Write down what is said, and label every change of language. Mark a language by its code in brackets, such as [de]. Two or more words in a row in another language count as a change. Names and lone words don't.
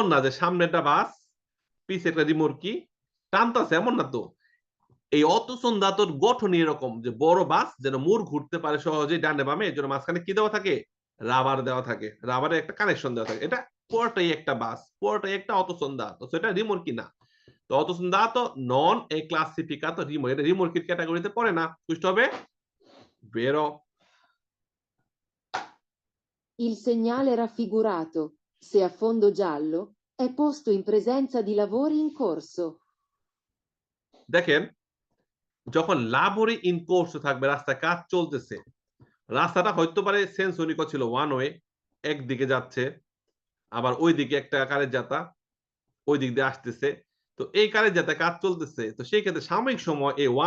[bn] না যে সামনে একটা বাস পিছে একটা রিমোর্কি টানতাছে এমন না তো এই অতসন্দাতর গঠন এরকম যে বড় বাস যেন মোড় ঘুরতে পারে সহজেই ডানে বামে এর জন্য মাঝখানে কি দেওয়া থাকে রাবার দেওয়া থাকে রাবারে একটা কানেকশন দেওয়া থাকে এটা পুরোটাই একটা বাস পুরোটাই একটা অতসন্দাত সেটা রিমোর্কি না তো [it] autosnodato non è classificato rimorchio [bn] এটা রিমোর্কির ক্যাটাগরিতে পড়ে না বুঝতে হবে vero [it] Il segnale raffigurato, se a fondo giallo, è posto in presenza di lavori in corso. [bn] দেখেন যখন [it] lavori in corso [bn] থাকবে রাস্তায় কাজ চলতেছে রাস্তাটা হয়তো পারে সেন্সনিক ছিল [en] one way [bn] একদিকে যাচ্ছে আবার ওইদিকে একটা কারের যাতা ওই দিক দিয়ে আসতেছে তো এই কারের যাতে কাজ চলতেছে তো সেই ক্ষেত্রে সাময়িক সময় এই ওয়ান